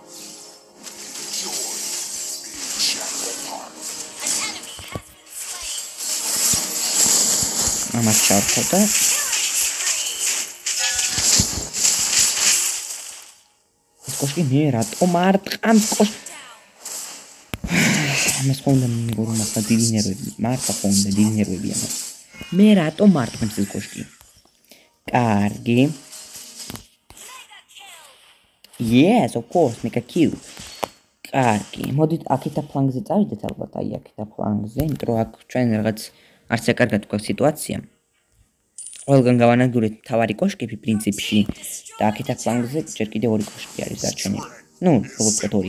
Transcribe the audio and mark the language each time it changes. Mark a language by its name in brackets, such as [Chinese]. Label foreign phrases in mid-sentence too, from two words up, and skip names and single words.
[Georgian] ამას ჩავთვალ და ეს კოშკი მე რატომ არ ტყამს კოშკს? ამას ხონდა მეგობრებო მართლა დიდი ნერვები. მართლა ხონდა დიდი ნერვები ამას. მე რატომ მარტყმს ეს კოშკი? კარგი. [English] Yes, of course, make a kill. [Georgian] კარგი. მოდით აქეთა ფლანგზე წავიდეთ ალბათ, აი აქეთა ფლანგზე, იმიტომ რომ აქ ჩვენ რაღაც არც აკარგად გვაქვს სიტუაცია. ყველგან გავანადგურეთ მთავარი კოშკები პრინციპში და აქეთ ფლანგზე ჯერ კიდევ ორი კოშკი არის დარჩენილი. ნუ, როგორც ვთქვათ, ორი.